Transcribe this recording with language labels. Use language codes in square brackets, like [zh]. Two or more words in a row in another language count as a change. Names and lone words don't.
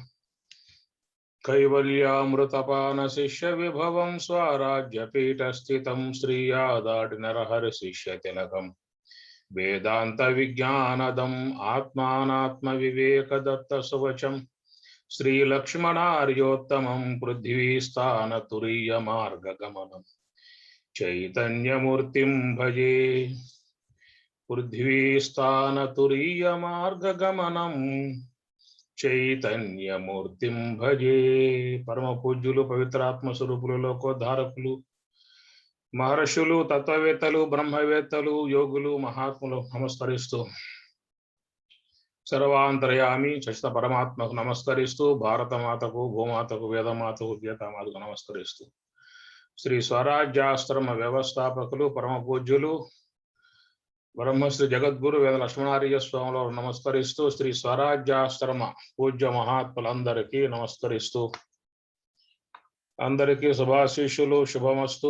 [sa] कैवल्यामृतपान शिष्य विभवं स्वराज्यपीठस्थितं श्रीयादाड नरहरिशिष्य तिलकम् वेदांत विज्ञानदम् आत्मानात्म विवेक दत्त सुवचम् श्री लक्ष्मणार्योत्तमं पृथ्वीस्थानतुरीय मार्गगमनं चैतन्यमूर्तिं भजे। पृथ्वीस्थानतुरीय मार्गगमनं చైతన్యమూర్తిం భజే। [te] పరమ పూజ్యులు పవిత్రాత్మ స్వరూపులు లోకోద్ధారకులు మహర్షులు తత్వవేత్తలు బ్రహ్మవేత్తలు యోగులు మహాత్ములు నమస్కరిస్తూ సర్వాంతర్యామి చచిత పరమాత్మకు నమస్కరిస్తూ భారతమాతకు భూమాతకు వేదమాతకు గీతామాతకు నమస్కరిస్తూ శ్రీ స్వరాజ్యాశ్రమ వ్యవస్థాపకులు పరమ పూజ్యులు బ్రహ్మశ్రీ జగద్గురు వేద లక్ష్మణార్య స్వాములు నమస్కరిస్తూ శ్రీ స్వరాజ్యాశ్రమ పూజ్య మహాత్ములందరికీ నమస్కరిస్తూ అందరికీ శుభాశీస్సులు శుభమస్తు।